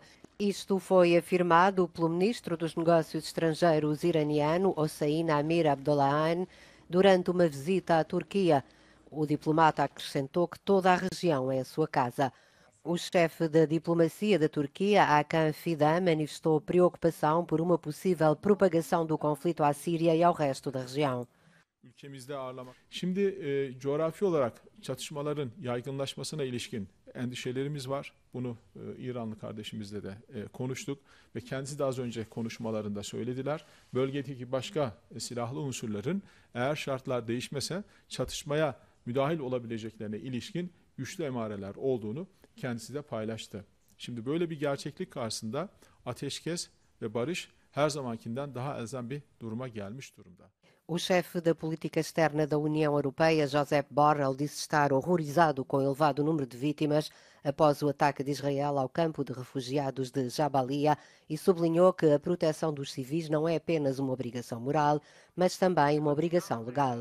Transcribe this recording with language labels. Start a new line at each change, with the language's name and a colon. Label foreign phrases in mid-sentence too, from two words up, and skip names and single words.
Portuguese: Isto foi afirmado pelo ministro dos Negócios Estrangeiros iraniano, Hossein Amir-Abdollahian, durante uma visita à Turquia. O diplomata acrescentou que toda a região é a sua casa. O chefe da diplomacia da Turquia, Hakan Fidan, manifestou preocupação por uma possível propagação do conflito à Síria e ao resto da região.
Turkish: Ülkemizde ağırlamak. Şimdi coğrafi olarak çatışmaların yaygınlaşmasına ilişkin endişelerimiz var. Bunu İranlı kardeşimizle de konuştuk ve kendisi de az önce konuşmalarında söylediler. Bölgedeki başka silahlı unsurların eğer şartlar değişmese çatışmaya müdahil olabileceklerine ilişkin güçlü emareler olduğunu kendisi de paylaştı. Şimdi böyle bir gerçeklik karşısında ateşkes ve barış her zamankinden daha elzem bir duruma gelmiş durumda.
Portuguese: O chefe da política externa da União Europeia, Josep Borrell, disse estar horrorizado com o elevado número de vítimas após o ataque de Israel ao campo de refugiados de Jabalia e sublinhou que a proteção dos civis não é apenas uma obrigação moral, mas também uma obrigação legal.